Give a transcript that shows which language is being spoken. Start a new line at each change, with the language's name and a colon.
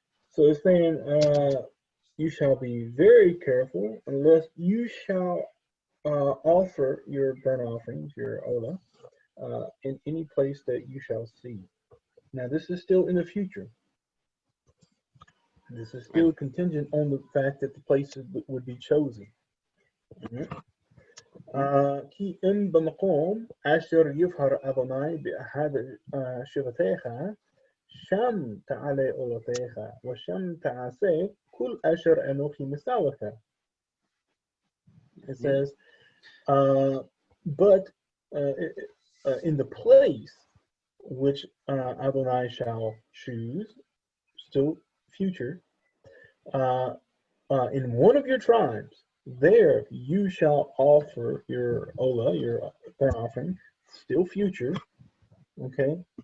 English: So it's saying, you shall be very careful unless you shall offer your burnt offerings, your olah, in any place that you shall see. Now this is still in the future. This is still contingent on the fact that the places would be chosen.
Hebrew: כי אם במקום אשר יבחר אדוני באחד שבטיך, שם תעלה עולותיך, ושם תעשה כל אשר אנוכי מסע לך.
English: It says, but in the place which Adonai shall choose, still future, in one of your tribes, there you shall offer your olah, your burnt offering, still future, okay?